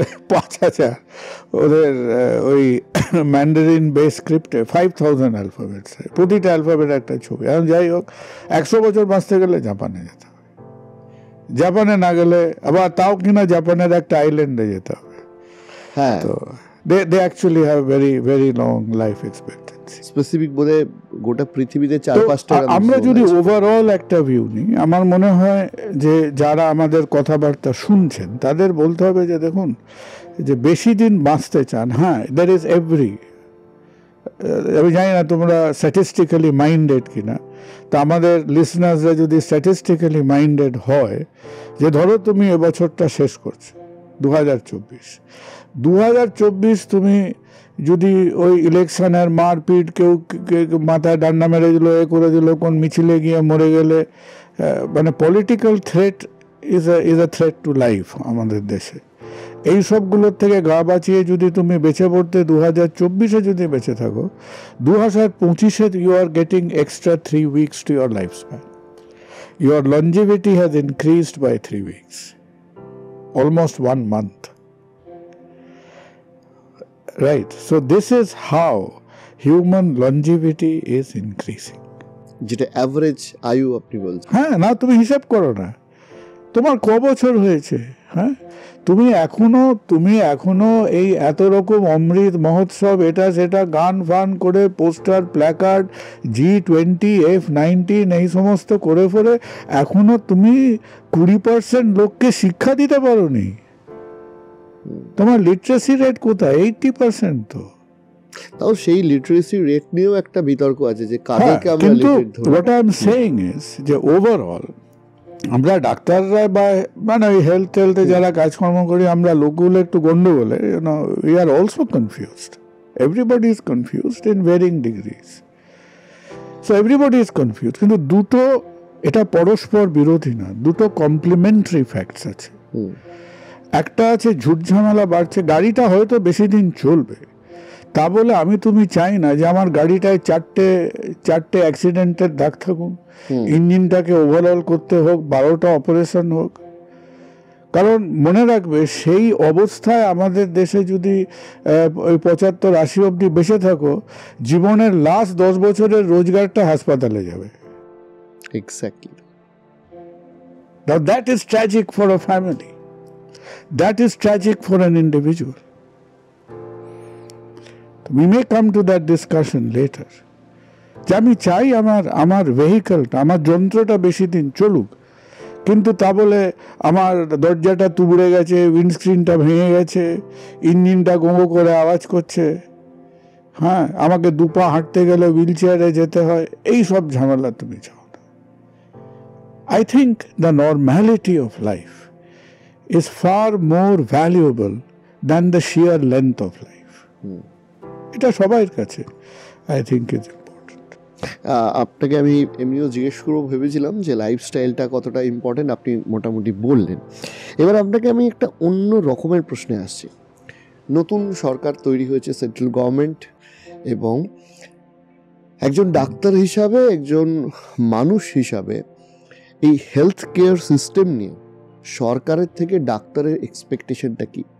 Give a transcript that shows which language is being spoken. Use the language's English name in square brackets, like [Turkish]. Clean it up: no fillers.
[Bangla] 5000। ওদের ওই Mandarin base স্ক্রিপ্টে 5000 alphabet, প্রতিটা অ্যালফাবেট একটা ছবি। এখন যাই হোক, 100 বছর বাঁচতে গেলে জাপানে যেতে হবে। জাপানে না গেলে আবার তাও কিনা জাপানের একটা আইল্যান্ডে যেতে হবে। হ্যাঁ, [English] তো they actually have very very long life expectancy. [Bangla] Specific বলে গোটা পৃথিবীতে 4-5টা। আমরা যদি ওভারঅল একটা ভিউ নিই, আমার মনে হয় যে যারা আমাদের কথাবার্তা শুনছেন তাদের বলতে হবে যে দেখুন, যে বেশি দিন বাঁচতে চান, হ্যাঁ, [English] there is every, [Bangla] আমি জানি না তোমরা স্ট্যাটিস্টিক্যালি মাইন্ডেড কিনা, তা আমাদের লিসনার্সরা যদি স্ট্যাটিস্টিক্যালি মাইন্ডেড হয়, যে ধরো তুমি এবছরটা শেষ করছো 2024, তুমি যদি ওই ইলেকশনের মারপিট, কেউ মাথায় ডান্ডা মেরে দিল, এ করে দিল, কোন মিছিলে গিয়ে মরে গেলে, মানে [English] political threat is a threat to life [Bangla] আমাদের দেশে। এই সবগুলোর থেকে গা বাঁচিয়ে যদি তুমি বেঁচে পড়তে 2024-এ যদি বেঁচে থাকো, 2025-এ [English] You are getting extra 3 weeks to your lifespan. Your longevity has increased by 3 weeks, almost 1 month. Right, so this is how human longevity is increasing. [Bangla] যেটা অ্যাভারেজ আয়ু আপনি বলছেন। হ্যাঁ, না তুমি হিসাব করো না তোমার ক বছর হয়েছে। হ্যাঁ, তুমি এখনো এই এত রকম অমৃত মহোৎসব, এটা সেটা গান ফান করে, পোস্টার, প্ল্যাকার্ড, G20, F19 এই সমস্ত করে ফেলে এখনো তুমি 20% লোককে শিক্ষা দিতে পারোনি। তোমার লিটারেসি রেট কোথায়? 80%। তো তাও সেই লিটারেসি রেট নিয়েও একটা বিতর্ক আছে যে কাদেরকে আমরা লিটারেট ধরি। [English] What I am saying is [Bangla] যে ওভারঅল আমরা ডাক্তাররা বা মানে ওই হেলথে যারা কাজকর্ম করি, আমরা লোকগুলো একটু গন্ডগোলে, [English] we are also confused. Everybody is confused in varying degrees. So everybody is confused. [Bangla] কিন্তু দুটো এটা পরস্পর বিরোধী না, দুটো কমপ্লিমেন্টারি ফ্যাক্টস আছে। একটা আছে ঝুট ঝামেলা বাড়ছে, গাড়িটা হয়তো বেশি দিন চলবে, তা বলে আমি তুমি চাই না যে আমার গাড়িটায় চারটে অ্যাক্সিডেন্টের দাগ থাকুন, ইঞ্জিনটাকে ওভারঅল করতে হোক, 12টা অপারেশন হোক। কারণ মনে রাখবে, সেই অবস্থায় আমাদের দেশে যদি ওই 75-80 অবধি বেঁচে থাকো, জীবনের লাস্ট 10 বছরের রোজগারটা হাসপাতালে যাবে। Exactly. [English] Now that is tragic for a family. That is tragic for an individual. We may come to that discussion later. [Bangla] যে আমি চাই আমার ভেহিকলটা, আমার যন্ত্রটা বেশি দিন চলুক, কিন্তু তা বলে আমার দরজাটা তুবড়ে গেছে, উইন্ডস্ক্রিনটা ভেঙে গেছে, ইঞ্জিনটা গোঁ করে আওয়াজ করছে, হ্যাঁ, আমাকে দুপা হাঁটতে গেলে হুইল চেয়ারে যেতে হয়, এই সব ঝামেলা তুমি চাও না। [English] I think the normality of life is far more valuable than the sheer length of life. [Bangla] এটা সবার কাছে [English] I think is important. [Bangla] আপনাকে আমি এমনিও জিজ্ঞেস করবো ভেবেছিলাম যে লাইফস্টাইলটা কতটা ইম্পর্টেন্ট, আপনি মোটামুটি বললেন। এবার আপনাকে আমি একটা অন্য রকমের প্রশ্নে আসছি। নতুন সরকার তৈরি হয়েছে, সেন্ট্রাল গভর্নমেন্ট, এবং একজন ডাক্তার হিসাবে, একজন মানুষ হিসাবে এই হেলথ কেয়ার সিস্টেম নিয়ে সরকারের থেকে ডাক্তারের এক্সপেকটেশনটা কি?